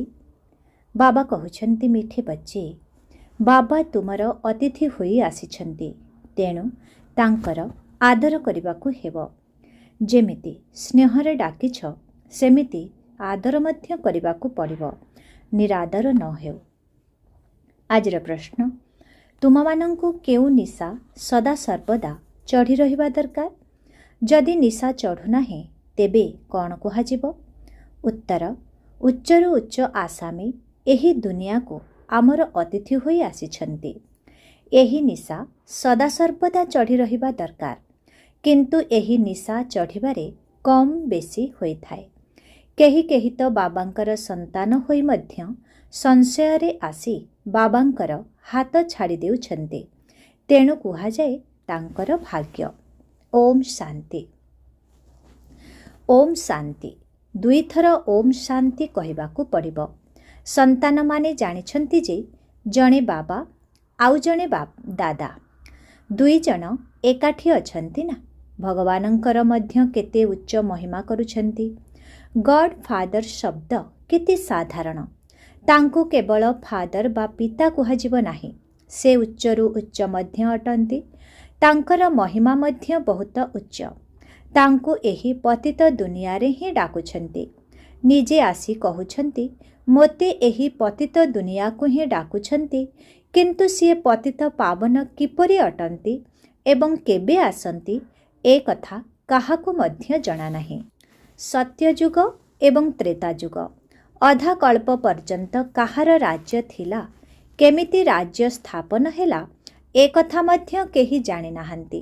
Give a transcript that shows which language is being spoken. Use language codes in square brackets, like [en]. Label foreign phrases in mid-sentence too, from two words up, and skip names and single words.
[or] ବାବା କହଉଛନ୍ତି ମିଠେ ବଚ୍ଚେ, ବାବା ତୁମର ଅତିଥି ହୋଇ ଆସିଛନ୍ତି, ତେଣୁ ତାଙ୍କର ଆଦର କରିବାକୁ ହେବ। ଯେମିତି ସ୍ନେହରେ ଡାକିଛ ସେମିତି ଆଦର ମଧ୍ୟ କରିବାକୁ ପଡ଼ିବ, ନିରାଦର ନ ହେଉ। ଆଜିର ପ୍ରଶ୍ନ, ତୁମମାନଙ୍କୁ କେଉଁ ନିଶା ସଦା ସର୍ବଦା ଚଢ଼ି ରହିବା ଦରକାର? ଯଦି ନିଶା ଚଢ଼ୁ ନାହିଁ ତେବେ କଣ କୁହାଯିବ? ଉତ୍ତର, ଉଚ୍ଚରୁ ଉଚ୍ଚ ଆସାମୀ ଏହି ଦୁନିଆ କୁ ଆମର ଅତିଥି ହୋଇ ଆସିଛନ୍ତି। ଏହି ନିଶା ସଦା ସର୍ବଦା ଚଢ଼ି ରହିବା ଦରକାର, କିନ୍ତୁ ଏହି ନିଶା ଚଢ଼ିବାରେ କମ ବେଶୀ ହୋଇ ଥାଏ। କେହି କେହି ତ ବାବାଙ୍କର ସନ୍ତାନ ହୋଇ ମଧ୍ୟ ସଂଶୟରେ ଆସି ବାବାଙ୍କର ହାତ ଛାଡ଼ି ଦେଉଛନ୍ତି, ତେଣୁ କୁହାଯାଏ ତାଙ୍କର ଭାଗ୍ୟ। ଓମ ଶାନ୍ତି। ଓମ ଶାନ୍ତି ଦୁଇ ଥର ଓମ ଶାନ୍ତି କହିବାକୁ ପଡ଼ିବ। ସନ୍ତାନ ମାନେ ଜାଣିଛନ୍ତି ଯେ ଜଣେ ବାବା ଆଉ ଜଣେ ଦାଦା, ଦୁଇ ଜଣ ଏକାଠି ଅଛନ୍ତି ନା। ଭଗବାନଙ୍କର ମଧ୍ୟ କେତେ ଉଚ୍ଚ ମହିମା କରୁଛନ୍ତି। [en] God Father [or] ଶବ୍ଦ କେତେ ସାଧାରଣ, ତାଙ୍କୁ କେବଳ ଫାଦର ବା ପିତା କୁହାଯିବ ନାହିଁ। ସେ ଉଚ୍ଚରୁ ଉଚ୍ଚ ମଧ୍ୟ ଅଟନ୍ତି, ତାଙ୍କର ମହିମା ମଧ୍ୟ ବହୁତ ଉଚ୍ଚ। ତାଙ୍କୁ ଏହି ପତିତ ଦୁନିଆ ରେ ହିଁ ଡାକୁଛନ୍ତି। ନିଜେ ଆସି କହଉଛନ୍ତି ମୋତେ ଏହି ପତିତ ଦୁନିଆ କୁ ହିଁ ଡାକୁଛନ୍ତି, କିନ୍ତୁ ସିଏ ପତିତ ପାବନ କିପରି ଅଟନ୍ତି ଏବଂ କେବେ ଆସନ୍ତି ଏ କଥା କାହାକୁ ମଧ୍ୟ ଜଣା ନାହିଁ। ସତ୍ୟଯୁଗ ଏବଂ ତ୍ରେତାଯୁଗ ଅଧା କଳ୍ପ ପର୍ଯ୍ୟନ୍ତ କାହାର ରାଜ୍ୟ ଥିଲା, କେମିତି ରାଜ୍ୟ ସ୍ଥାପନ ହେଲା ଏ କଥା ମଧ୍ୟ କେହି ଜାଣି ନାହାନ୍ତି।